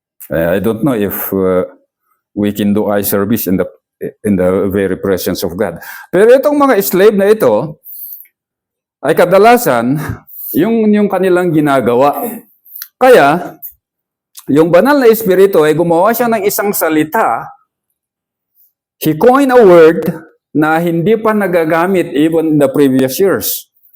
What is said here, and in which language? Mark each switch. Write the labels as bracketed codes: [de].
[en] I don't know if we can do eye service in the very presence of God. [tl] Pero itong mga slave na ito, ay kadalasan, yung kanilang ginagawa. Kaya, yung banal na espiritu ay gumawa siya ng isang salita. [en] He coined a word [tl] na hindi pa nagagamit [en] even in the previous years.